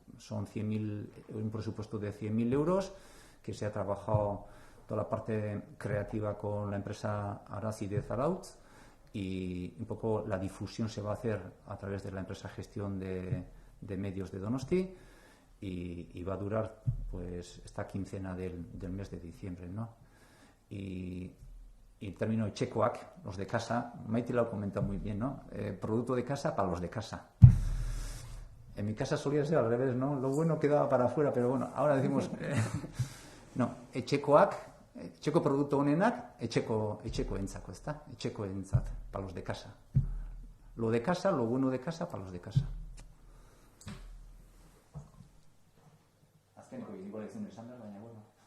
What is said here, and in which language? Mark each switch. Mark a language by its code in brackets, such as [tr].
[es] Son un presupuesto de 100.000 euros que se ha trabajado toda la parte creativa con la empresa Arasi de Zarautz, y un poco la difusión se va a hacer a través de la empresa Gestión de Medios de Donosti, y va a durar pues esta quincena del mes de diciembre, ¿no? Y en términos de etxekoak, los de casa, Maite lo ha comentado muy bien, ¿no? Producto de casa para los de casa. En mi casa solía ser al revés, ¿no? Lo bueno quedaba para afuera, pero bueno, ahora decimos no, [eu] etxekoak, etxeko produktu honenak etxekoentzako, ezta? Etxekoentzat, [es] para los de casa. Lo de casa, lo bueno de casa para los de casa. [eu] Azkeneko igual ezin esan da, baina bueno.